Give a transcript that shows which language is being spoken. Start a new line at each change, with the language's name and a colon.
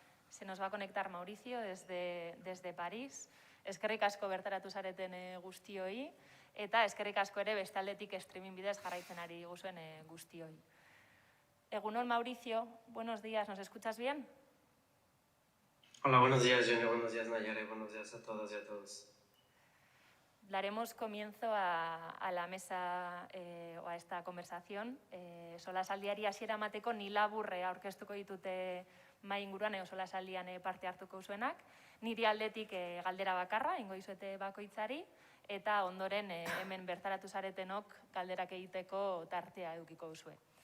Spanish: Se nos va a conectar Mauricio desde París.
Basque: Eskerrik asko bertaratu zareten guztioi, eta eskerrik asko ere bestialetik streaming bidez jarraitzen ari guzuen guztioi.
Spanish: Egunon, Mauricio, buenos días, ¿nos escuchas bien? Hola, buenos días, Jenny, buenos días, Nayare, buenos días a todas y a todos. Daremos comienzo a la mesa o a esta conversación.
Basque: Solasaldiari hasiera emateko ni laburre aurkeztuko ditute mahai inguruan solasaldian parte hartuko zuenak. Niri aldetik galdera bakarra, ingo dizuete bakoitzari, eta ondoren hemen bertaratu zaretenok galderak egiteko tartea edukiko duzue.